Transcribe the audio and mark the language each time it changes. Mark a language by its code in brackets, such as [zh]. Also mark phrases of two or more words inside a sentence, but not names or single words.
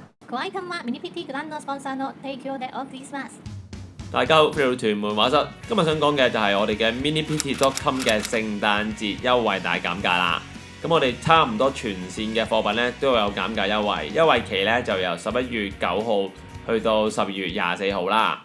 [ja] ご愛顧はミニ PT グランドスポンサーの提供でお送りします。 [yue] 大家好，嚟到屯門畫室，今日想講嘅就係我哋嘅 minipt.com 嘅聖誕節優惠大減價啦。咁我哋差唔多全線嘅貨品咧都有減價優惠，優惠期咧就由11月9號去到12月24號啦。